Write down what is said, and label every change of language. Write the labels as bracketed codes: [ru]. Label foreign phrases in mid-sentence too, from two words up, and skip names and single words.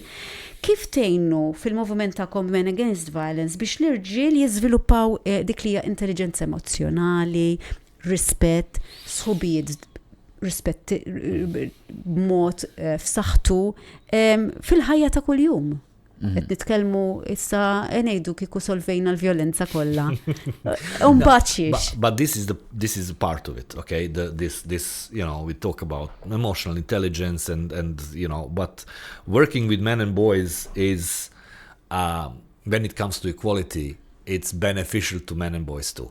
[mt] Kif tgħinu fil-moviment tagħkom Men Against Violence biex l-irġiel jiżviluppaw dik li hija intelligenza emozjonali, rispett, sħubijiet rispett b'mod f'saħħtu fil-ħajja ta' kuljum? Qed nitkellmu issa ngħidu kieku solvejna l-vjolenza kollha. [en] But this is a part of it, okay? This we talk about emotional intelligence and but working with men and boys is when it comes to equality, it's beneficial to men and boys too.